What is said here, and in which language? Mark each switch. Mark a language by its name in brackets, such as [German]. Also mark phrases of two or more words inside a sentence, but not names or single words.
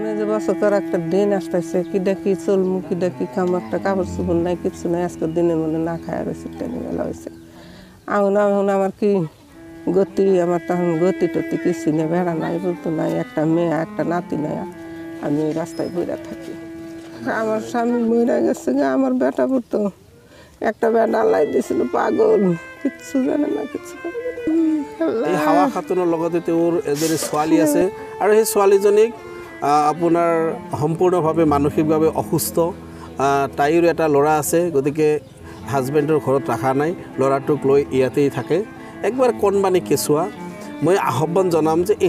[Bangla] বছর একটা দিন আসতেছে কি দেখি চলমু কি দেখি খাম একটা কাপড় চুপড় নাই কিছু নাই আজকের দিনের মনে না খায় রয়েছে টেনে বেলা হয়েছে এখন আমার কি গতি আমার তখন গতি টতি কিছু নেই ভেড়া নাই বলতো নাই একটা মেয়ে একটা নাতি নাই আমি ওই রাস্তায় বইরা থাকি আমার স্বামী মরে গেছে আমার বেটা পড়তো একটা বেটা আল্লাহ দিয়েছিল পাগল কিচ্ছু জানে না কিছু [Assamese] এই হাৱা খাতুনৰ লগতে তেওঁৰ এজনী ছোৱালী আছে আৰু সেই ছোৱালীজনীক আপোনাৰ সম্পূৰ্ণভাৱে মানসিকভাৱে অসুস্থ তাইৰো এটা ল'ৰা আছে গতিকে হাজবেণ্ডৰ ঘৰত ৰখা নাই ল'ৰাটোক লৈ ইয়াতেই থাকে একবাৰ কণমানি কেঁচুৱা মই আহ্বান জনাম যে এই